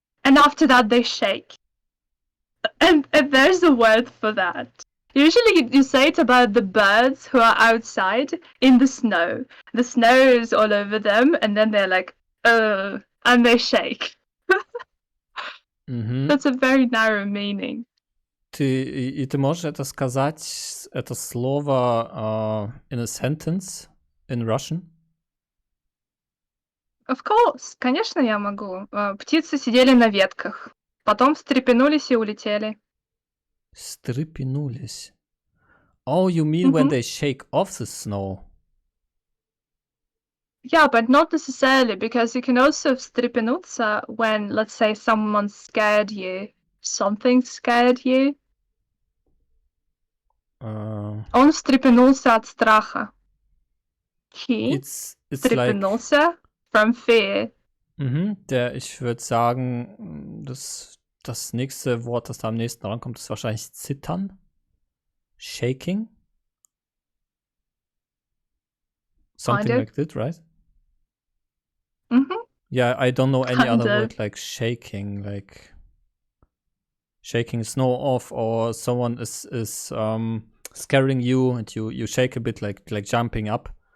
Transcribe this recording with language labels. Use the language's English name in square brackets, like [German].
[English] And after that, they shake. And there's a word for that. Usually you say it about the birds who are outside in the snow. The snow is all over them, and then they're like, and they shake. That's a very narrow meaning. [Russian] Ты можешь это сказать, это слово [English] in a sentence in Russian? Of course, [Russian] конечно, я могу. Птицы сидели на ветках, потом встрепенулись и улетели. Встрепенулись. [English] Oh, you mean when they shake off the snow? Yeah, but not necessarily, because you can also встрепенуться when, let's say, someone scared you. Something scared you. [Russian] Он встрепенулся от страха. [English] He встрепенулся like... from fear. [German] Ich würde sagen, das nächste Wort, das da am nächsten rankommt, ist wahrscheinlich zittern. [English] Shaking. Something like that, right? Yeah, I don't know any other word like shaking, like shaking snow off, or someone is scaring you and you shake a bit, like jumping up.